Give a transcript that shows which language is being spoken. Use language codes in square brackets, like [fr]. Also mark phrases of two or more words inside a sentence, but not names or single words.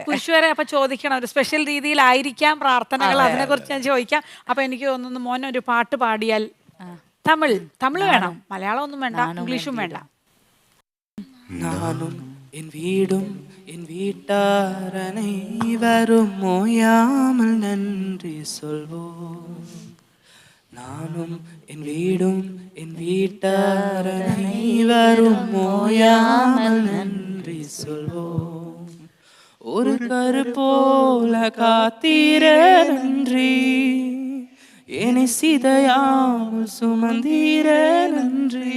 [ml] കുരിശുവരെ അപ്പൊ ചോദിക്കണം, ഒരു സ്പെഷ്യൽ രീതിയിലായിരിക്കാം പ്രാർത്ഥനകൾ. അതിനെ കുറിച്ച് ഞാൻ ചോദിക്കാം. അപ്പൊ എനിക്ക് തോന്നുന്നു മോനെ ഒരു പാട്ട് പാടിയാൽ. തമിഴ് വേണം, മലയാളം ഒന്നും വേണ്ട, ഇംഗ്ലീഷും വേണ്ട. [ta] நானும் என் வீடும் என் வீட்டார் അனைவரும் ஓயாமல் நன்றி சொல்வோம். நானும் என் வீடும் என் வீட்டார் அனைவரும் ஓயாமல் நன்றி சொல்வோம். ஒரு கரு போல காத்தீர நன்றி, என்னை சிதையாமல் சுமந்தீர நன்றி.